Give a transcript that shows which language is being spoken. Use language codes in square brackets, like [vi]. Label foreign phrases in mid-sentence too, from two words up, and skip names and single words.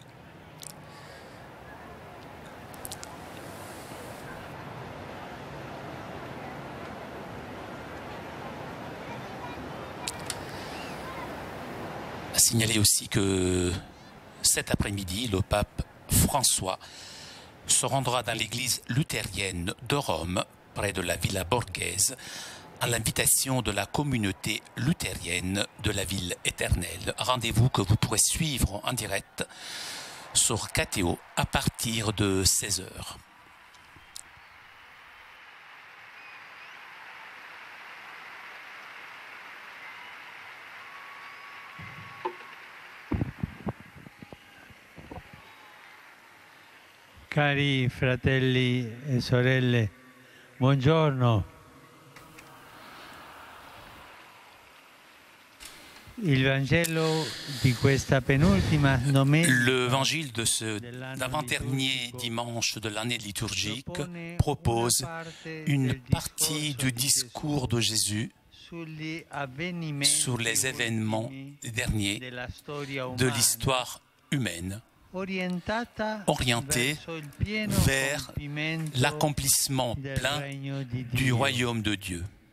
[fr] A signaler aussi que cet après-midi, le pape François se rendra dans l'église luthérienne de Rome, près de la Villa Borghese, à l'invitation de la communauté luthérienne de la ville éternelle. Rendez-vous que vous pourrez suivre en direct sur KTO à partir de 16h. [it] Cari fratelli e sorelle, buongiorno. Il Vangelo di questa penultima domenica. [fr] L'évangile de ce d'avant-dernier dimanche de l'année liturgique propose une partie du discours de Jésus sur les événements derniers de l'histoire humaine, orienté vers l'accomplissement plein du royaume de Dieu.